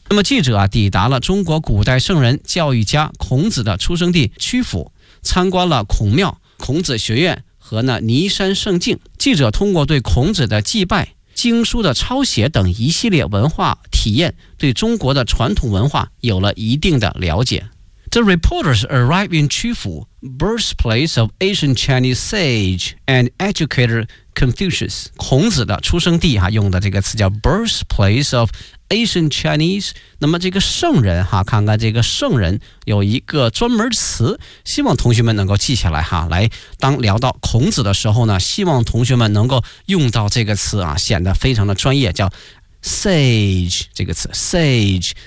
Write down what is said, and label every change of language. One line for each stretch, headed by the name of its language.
Chinese: 那么记者啊抵达了中国古代圣人教育家孔子的出生地曲阜，参观了孔庙、孔子学院和呢尼山圣境。记者通过对孔子的祭拜、经书的抄写等一系列文化体验，对中国的传统文化有了一定的了解。
English: The reporters arrived in Qufu, birthplace of ancient Chinese sage and educator Confucius.
Chinese: 孔子的出生地哈，用的这个词叫
English: birthplace of ancient Chinese.
Chinese: 那么这个圣人哈，看看这个圣人有一个专门词，希望同学们能够记下来哈，来当聊到孔子的时候呢，希望同学们能够用到这个词啊，显得非常的专业，叫 sage 这个词 ，sage。